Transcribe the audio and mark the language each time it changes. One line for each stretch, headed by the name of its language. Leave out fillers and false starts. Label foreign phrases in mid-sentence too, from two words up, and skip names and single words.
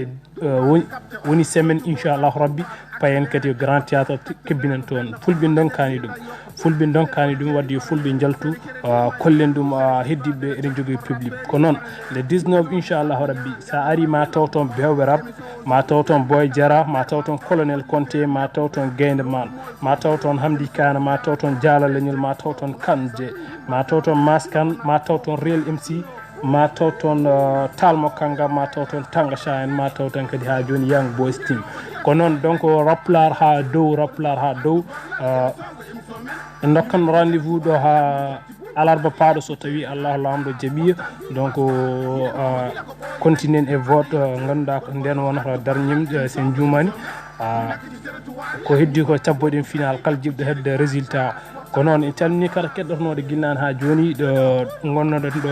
Fula: woni semaine inchallah rabbi payen kadi
French: grand théâtre
Fula: kebbinan toon fulɓe donkani ɗum fulɓe donkani ɗum wadde yo fulɓe jaltu kollen ɗum heddiɓe eɗen jogui public ko noon le 19 inchallahu rabbi sa ari ma taw toon bewɓe rab ma taw toon boy diara ma taw toon colonel conté ma taw toon gaynde man ma taw toon hamdi kana ma taw toon diala leñol ma taw toon kanje ma taw toon maskan ma taw toon real mc ma taw toon talmo kanga ma taw toon tanga shaen ma taw toon kadi ha joni young boys team ko noon donc raplar ha dow dokkan rendez-vous ɗo ha alarba paaɗo so tawi Allah lamɗo jaaɓi donc continuen e vote ganduɗa ko nden wonata darñim sen jumani ko heddi ko cabboɗen final kala jiɓɗo hedde résultat ko noon en calmini kala keɗɗotonoɗo guinnane ha joni ɗo gonnoɗen ɗo